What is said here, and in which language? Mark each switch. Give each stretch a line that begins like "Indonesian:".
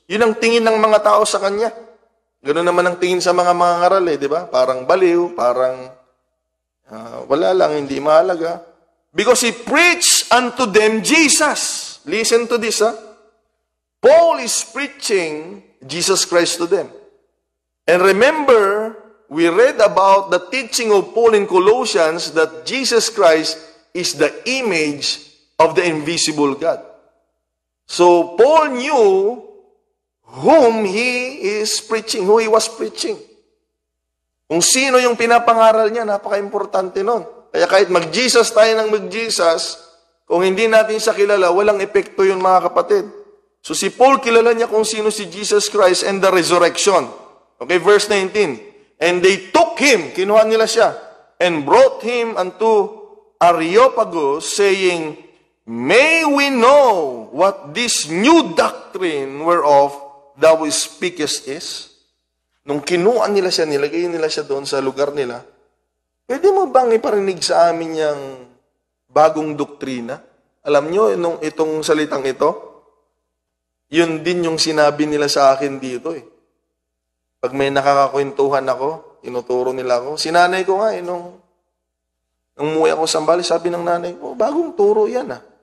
Filipino: Yun ang tingin ng mga tao sa kanya. Ganoon naman ang tingin sa mga ngaral di ba? Parang baliw, parang wala lang, hindi mahalaga.
English: Because he preached unto them Jesus. Listen to this, ha? Paul is preaching Jesus Christ to them. And remember, we read about the teaching of Paul in Colossians that Jesus Christ is the image of the invisible God. So, Paul knew whom he is preaching, who he was preaching.
Filipino: Kung sino yung pinapangaral niya, napaka-importante nun. Kaya kahit mag-Jesus tayo ng mag-Jesus, kung hindi natin siya kilala, walang epekto yun mga kapatid. So si Paul, kilala niya kung sino si Jesus Christ
English: and the resurrection. Okay, verse 19. And they took him,
Filipino: kinuha nila siya,
English: and brought him unto Areopagus, saying, May we know what this new doctrine whereof thou speakest is?
Filipino: Nung kinuha nila siya, nilagay nila siya doon sa lugar nila, pwede mo bang iparinig sa amin yung bagong doktrina? Alam nyo, itong salitang ito, yun din yung sinabi nila sa akin dito eh. Pag may nakakakwentuhan ako, tinuturo nila ako. Sinanay ko nga nung umuwi ako sa Sambales, sabi ng nanay ko, bagong turo yan ah.